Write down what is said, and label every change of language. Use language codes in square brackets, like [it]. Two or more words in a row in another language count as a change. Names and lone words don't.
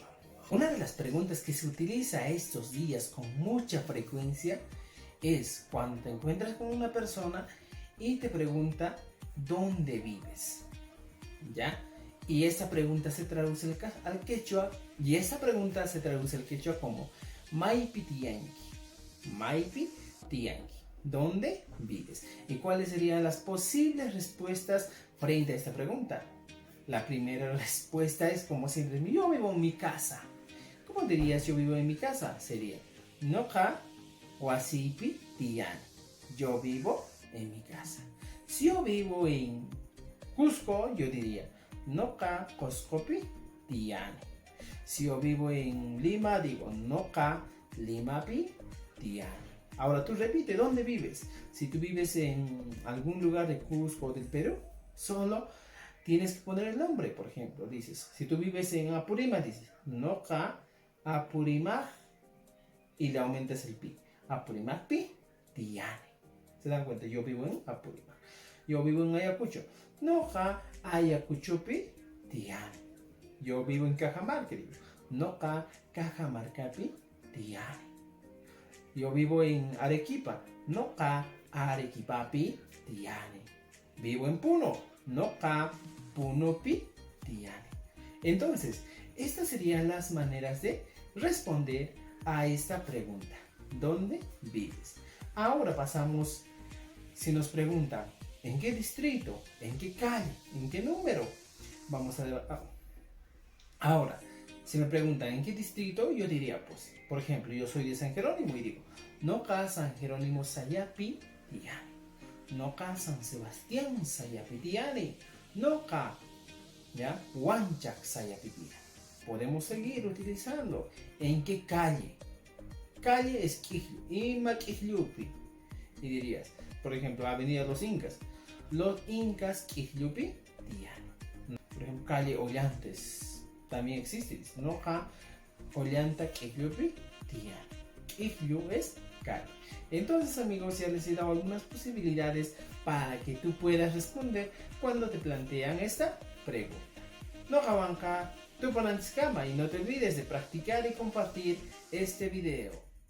[es] Una de las preguntas que se utiliza estos días con mucha frecuencia es cuando te encuentras con una persona y te pregunta ¿dónde vives? ¿Ya? Y esta pregunta se traduce al quechua, y esta pregunta se traduce al quechua como [qu] Maypi tiyanki. Maypi tiyanki. [es] ¿Dónde vives? ¿Y cuáles serían las posibles respuestas frente a esta pregunta? La primera respuesta es, como siempre, yo vivo en mi casa. ¿Cómo dirías yo vivo en mi casa? [qu] Sería Noka wasipi tiyani. [es] Yo vivo en mi casa. Si yo vivo en Cusco, yo diría [qu] Noka Cuscopi tiyani. [es] Si yo vivo en Lima, digo [qu] Noka Limapi tiyani. [es] Ahora tú repite, ¿dónde vives? Si tú vives en algún lugar de Cusco o del Perú, solo tienes que poner el nombre. Por ejemplo, dices, si tú vives en Apurímac, dices [qu] Noka Apurímac [es] y le aumentas el pi. [qu] Apurímac pi tiyani. [es] ¿Se dan cuenta? Yo vivo en Apurímac. Yo vivo en Ayacucho. [qu] Noka Ayacuchopi tiyani. [es] Yo vivo en Cajamarca. [qu] Noka Cajamarcapi tiyani. [es] Yo vivo en Arequipa. [qu] Noka Arequipapi tiyani. [es] Vivo en Puno. [qu] Noka Punopi tiyani. [es] Entonces, estas serían las maneras de responder a esta pregunta. ¿Dónde vives? Ahora pasamos, si nos preguntan, ¿en qué distrito? ¿En qué calle? ¿En qué número? Vamos a ver. Ahora, si me preguntan en qué distrito, yo diría, pues, por ejemplo, yo soy de San Jerónimo y digo, [qu] Noka San Jerónimo Sayapi tiyani. Noka San Sebastián Sayapi tiyani. Noka, ¿ya? Huanchac Sayapi tiyani. [es] Podemos seguir utilizando. ¿En qué calle? Calle es [qu] Quijlu, Ima Quijlupi. [es] Y dirías, por ejemplo, Avenida Los Incas. Los Incas [qu] Quijlupi tiyani. [es] Por ejemplo, calle Ollantes. También existe. [qu] Noka Ollanta Quijlupi tiyani. [es] Quijlu es calle. Entonces, amigos, ya les he dado algunas posibilidades para que tú puedas responder cuando te plantean esta pregunta. No abanca tu panantzcama y no te olvides de practicar y compartir este video.